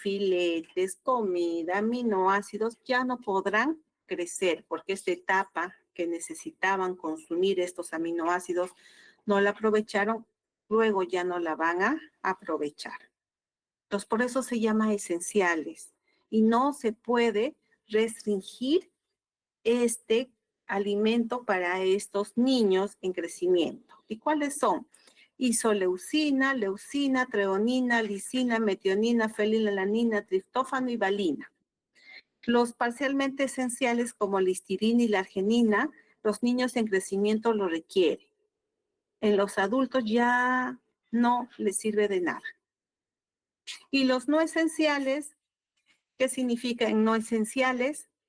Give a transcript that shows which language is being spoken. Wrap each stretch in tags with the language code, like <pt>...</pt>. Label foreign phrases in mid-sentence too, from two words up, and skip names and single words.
<es>filetes, comida, aminoácidos, ya no podrán crecer, porque esta etapa que que necesitaban consumir estos aminoácidos no la aprovecharon, luego ya no la van a aprovechar. Entonces, por eso se llama esenciales y no se puede restringir este alimento para estos niños en crecimiento. ¿Y cuáles son? Isoleucina, leucina, treonina, lisina, metionina, fenilalanina, triptófano y valina. Los parcialmente esenciales como la histidina y la arginina, los niños en crecimiento lo requieren. En los adultos ya no les sirve de nada. Y los no esenciales, ¿qué significan no esenciales?</es>